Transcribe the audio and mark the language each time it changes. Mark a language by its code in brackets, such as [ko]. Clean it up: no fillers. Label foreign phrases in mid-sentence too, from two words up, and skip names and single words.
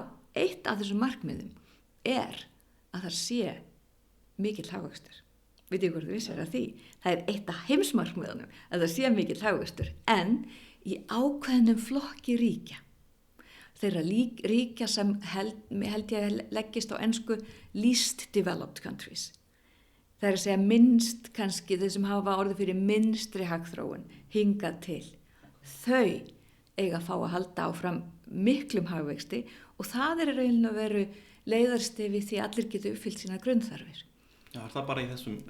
[is] Eitt af þessum markmiðum er að það sé mikill hagvöxtur. Vitið hvort þú vissir að því? Það er eitt af heimsmarkmiðunum að það sé mikill hagvöxtur en í ákveðnum flokki ríkja. Þeirra ríkja sem held ég leggist á ensku [en] least developed countries. [is] Það er að segja minnst kannski þeir sem hafa orðið fyrir minnstri hagþróun hingað til. Þau eiga að fá að halda áfram miklum hagvexti og það er raunin að veru leiðarstefi því allir getur uppfyllt sína grunnþarfir. Já, er það bara í þessum ríkjum?